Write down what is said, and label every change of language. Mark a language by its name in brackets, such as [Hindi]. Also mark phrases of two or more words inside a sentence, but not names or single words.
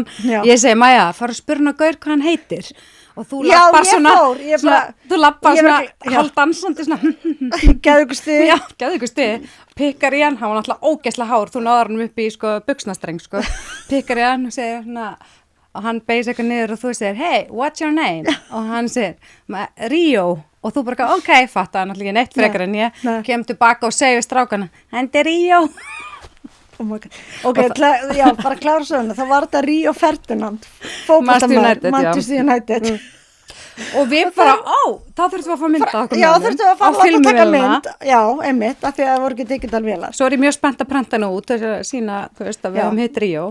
[Icelandic] Ég segi, Mæja, fara að spyrja hann gaur hvað hann heitir. Og þú lappar þú lappar svona hálfdansandi svona Geðu ykkur stið. Já, geðu ykkur stið. Pikkar í hann, hann var náttúrulega ógeðslega hár, þú náðar hann upp í sko buxnastreng sko. Pikkar í hann og segir svona, og hann beigir eitthvað niður og þú segir, [English] hey, what's your name? [Icelandic] Og hann segir, Ríó. Og þú bara, ok, fatta hann náttúrulega neitt frekar en ég, kem tilbaka og segir við strákana, þetta er Ríó. [English] Oh my God. [Icelandic] Ok, já, bara klára söguna, þá var þetta Ríó Ferdinand, fótboltamaður, Manchester United. Og við bara, þá þurftum við að fá mynda okkur Já, þurftum við að fara að taka mynd. Já, einmitt, af því að það voru ekki digital vélar. Svo er ég mjög spennt að prenta nú út þess að sína, þú veist, að við höfum hitt Ríó.